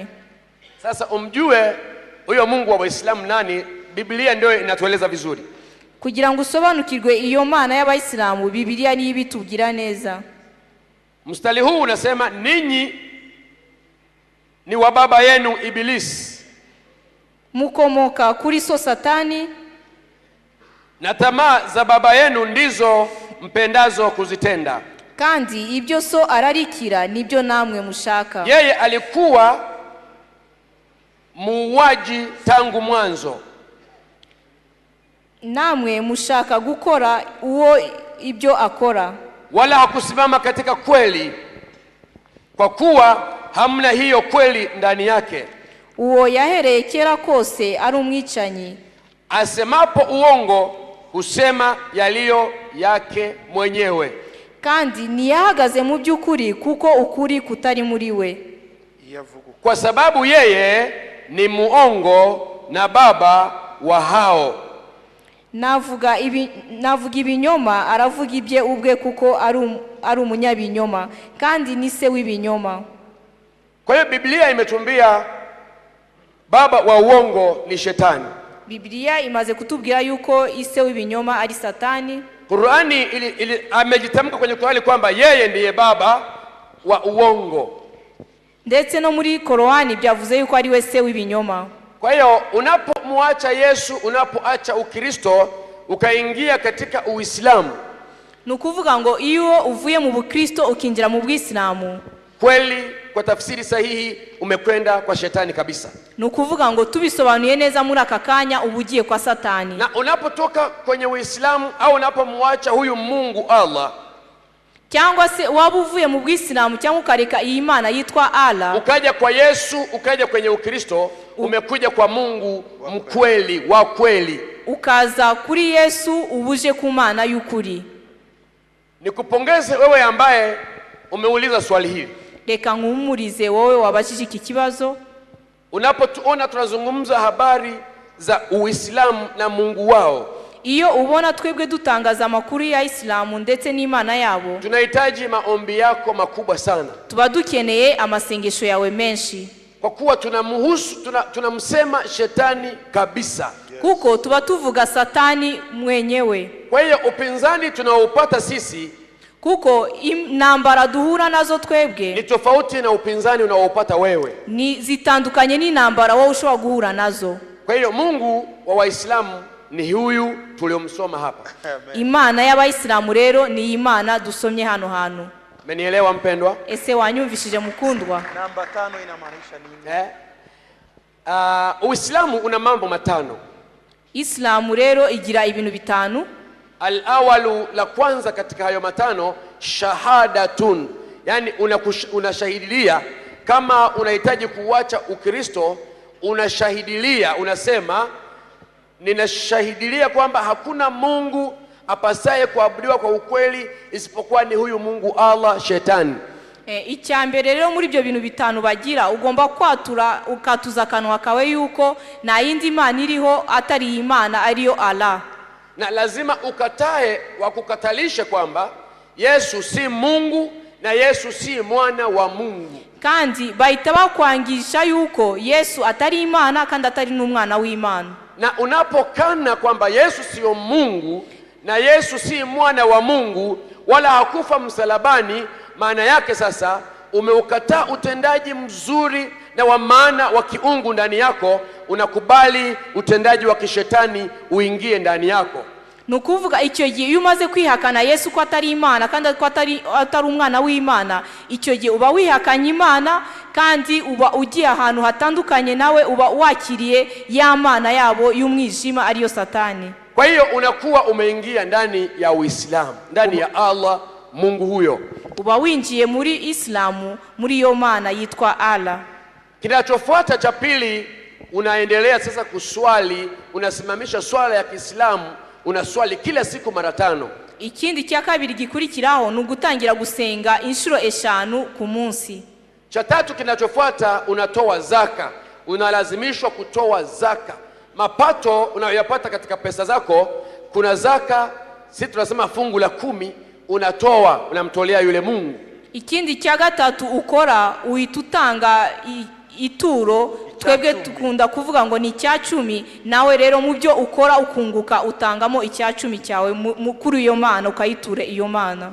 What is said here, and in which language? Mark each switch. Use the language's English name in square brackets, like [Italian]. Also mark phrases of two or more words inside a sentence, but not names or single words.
[Swahili] Sasa umjue huyo Mungu wa Waislamu nani, Biblia ndio inatueleza vizuri. [Kinyarwanda] Kugira ngo usobanukirwe iyo mana y'Abayisilamu, Biblia ni ibitugira neza. [Swahili] Mstari huu unasema ninyi ni wa baba yenu Ibilisi, [Kinyarwanda] mukomoka kuri so Satani, [Swahili] na tamaa za baba yenu ndizo mpendazo kuzitenda. [Kinyarwanda] Kandi ibyo so ararikira nibyo namwe mushaka. [Swahili] Yeye alikuwa muuaji tangu mwanzo, [Kinyarwanda] namwe mushaka gukora uwo ibyo akora. [Swahili] Wala hakusimama katika kweli, kwa kuwa hamna hiyo kweli ndani yake. [Kinyarwanda] Uwo yahereye kera kose ari umwicanyi. [Swahili] Asemapo uongo husema yaliyo yake mwenyewe. [Kinyarwanda] Kandi niyahagaze mu by'ukuri kuko ukuri kutari muri we. [Swahili] Kwa sababu yeye ni muongo na baba wa hao. [Kinyarwanda] Navuga ibinyoma, aravuga ibye ubwe kuko ari umunyabinyoma, kandi ni se w'ibinyoma. [Swahili] Kwa hiyo Biblia imetuambia baba wa uongo ni Shetani. [Kinyarwanda] Biblia imaze kutubwira yuko ise w'ibinyoma ari Satani. [Swahili] Qur'ani amejitamka kwenye Qur'ani kwamba yeye ndiye baba wa uongo. [Kinyarwanda] Ndetse no muri Qur'ani byavuze yuko ari we se w'ibinyoma. [Swahili] Kwa hiyo unapomwacha Yesu, unapoacha Ukristo ukaingia katika Uislamu, [Kinyarwanda] nukuvuga ngo iyo uvuye mu Bukristo ukinjira mu Bwisilamu, [Swahili] kweli kwa tafsiri sahihi umekwenda kwa Shetani kabisa. [Kinyarwanda] Nukuvuga ngo tubisobanuye neza muri akakanya ubugiye kwa Satani. [Swahili] Na unapotoka kwenye Uislamu au unapomwacha huyu Mungu Allah, [Kinyarwanda] cyangwa se waba uvuye mu Bwisilamu cyangwa ukareka iyi Imana yitwa Allah, [Swahili] ukaja kwa Yesu, ukaja kwenye Ukristo, umekuja kwa Mungu mkweli wa kweli. [Kinyarwanda] Ukaza kuri Yesu, ubuje ku Mana y'ukuri. [Swahili] Nikupongeze wewe ambaye umeuliza swali hili. [Kinyarwanda] Reka nkumurize wowe wabashije iki kibazo. [Swahili] Unapotuona tunazungumza habari za Uislamu na Mungu wao, [Kinyarwanda] iyo ubona twebwe dutangaza amakuru ya Islamu ndetse n'Imana yabo, [Swahili] tunahitaji maombi yako makubwa sana. [Kinyarwanda] Tuba dukeneye amasengesho yawe menshi, [Swahili] kwa kuwa tunamsema Shetani kabisa. [Kinyarwanda] Kuko tuba tuvuga Satani mwenyewe. [Swahili] Kwa hiyo upinzani tunaoupata sisi, [Kinyarwanda] kuko intambara duhura nazo twebwe, [Swahili] ni tofauti na upinzani unaoupata wewe. [Kinyarwanda] Ni zitandukanye n'intambara wowe ushobora guhura nazo. [Swahili] Kwa hiyo Mungu wa Waislamu ni huyu tuliomsoma hapa. [Kinyarwanda] Imana y'Abayisilamu rero ni Imana dusomye hano hano. [Swahili] Umenielewa mpendwa? [Kinyarwanda] Ese wanyumvishije mukundwa? [Swahili] Namba 5 inamaanisha nini? Uislamu una mambo matano. [Kinyarwanda] Islamu rero igira ibintu bitanu. [Swahili] Al-awalu, la kwanza katika hayo matano, shahadatun. Yani unashahidilia kama unahitaji kuacha Ukristo, unashahidilia, unasema ninashahidilia kwamba hakuna Mungu apasaye kuabudiwa kwa ukweli isipokuwa ni huyu Mungu Allah Shetani. [Kinyarwanda] Icyambere rero muri ibyo bintu bitanu bagira, ugomba kwatura ukatuza kanwa kawe yuko na yindi Imana iriho atari Imana ariyo Allah. [Swahili] Na lazima ukatae wakukatalisha kwamba Yesu si Mungu na Yesu si mwana wa Mungu. [Kinyarwanda] Kandi bahita bakwangisha yuko Yesu atari Imana kandi atari n'umwana w'Imana. [Swahili] Na unapokana kwamba Yesu sio Mungu na Yesu si mwana wa Mungu wala hakufa msalabani, maana yake sasa umeukataa utendaji mzuri na wa maana wa kiungu ndani yako, unakubali utendaji wa kishetani uingie ndani yako. [Kinyarwanda] Nukuvuga icyo gihe iyo umaze kwihakana Yesu ko atari Imana kandi ko atari umwana w'Imana, icyo gihe uba wihakanye Imana kandi uba ugiye ahantu hatandukanye nawe, uba wakiriye ya Mana yabo y'umwijima ariyo Satani. [Swahili] Kwa hiyo unakuwa umeingia ndani ya Uislamu, ndani ya Allah Mungu huyo. [Kinyarwanda] Uba winjiye muri Islamu, muri yo Mana yitwa Allah. [Swahili] Kinachofuata cha pili, unaendelea sasa kuswali, unasimamisha swala ya Kiislamu unaswali kila siku mara 5. [Kinyarwanda] ikindi cya kabiri gikurikiraho ni ugutangira gusenga inshuro 5 ku munsi. [Swahili] Cha tatu kinachofuata, unatoa zaka. Unalazimishwa kutoa zaka. Mapato unayoyapata katika pesa zako, kuna zaka, sisi tunasema fungu la 10, unatoa, unamtolea yule Mungu. [Kinyarwanda] Ikindi cya gatatu ukora uhita utanga ituro, twebwe tukunda kuvuga ngo ni icya 10, nawe rero mu byo ukora ukunguka utangamo icya 10 cyawe kuri iyo mana, ukayiture iyo mana.